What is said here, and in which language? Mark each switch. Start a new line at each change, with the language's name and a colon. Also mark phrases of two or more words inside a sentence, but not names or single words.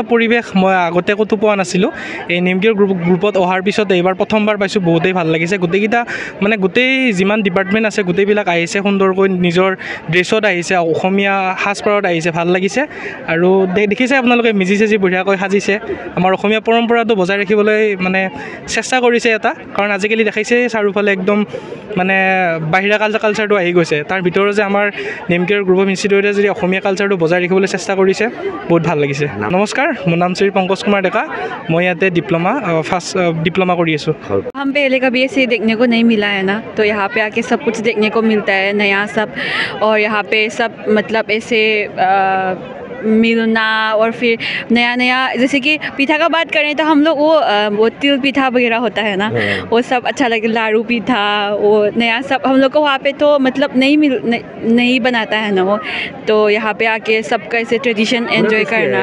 Assamese: পৰিৱেশ মই আগতে ক'তো পোৱা নাছিলোঁ এই নেমকেয়াৰ গ্ৰুপত অহাৰ পিছত এইবাৰ প্ৰথমবাৰ পাইছোঁ বহুতেই ভাল লাগিছে গোটেইকেইটা মানে গোটেই যিমান ডিপাৰ্টমেণ্ট আছে গোটেইবিলাক আহিছে সুন্দৰকৈ নিজৰ ড্ৰেছত আহিছে অসমীয়া সাজপাৰত আহিছে ভাল লাগিছে আৰু দেখিছে আপোনালোকে মেজি চেজি বঢ়িয়াকৈ সাজিছে আমাৰ অসমীয়া পৰম্পৰাটো বজাই ৰাখিবলৈ মানে চেষ্টা কৰিছে এটা কাৰণ আজিকালি দেখাইছে চাৰিওফালে একদম মানে বাহিৰা কালচাৰটো আহি গৈছে তাৰ ভিতৰত যে আমাৰ নেমকেয়াৰ গ্ৰুপৰ
English: of institute
Assamese: যদি অসমীয়া কালচাৰটো বজাই ৰাখিবলৈ চেষ্টা কৰিছে বহুত ভাল লাগিছে নমস্কাৰ মোৰ নাম শ্ৰী পংকজ কুমাৰ ডেকা মই ইয়াতে
English: first diploma
Assamese: কৰি আছোঁ
Hindi: हम पहले कभी ऐसे देखने को नहीं मिला है ना तो यहाँ पे आके सब कुछ देखने को मिलता है नया सब और यहाँ पे सब मतलब ऐसे मिलना और फिर नया नया जैसे कि पीठा का बात करें तो हम लोग वो तिल पीठा वगैरह होता है ना वो सब अच्छा लगे लाड़ू पीठा वो नया सब हम लोग को वहाँ पे तो मतलब नहीं बनाता है ना वो तो यहाँ पे आके सबका ऐसे
English: tradition enjoy
Hindi: करना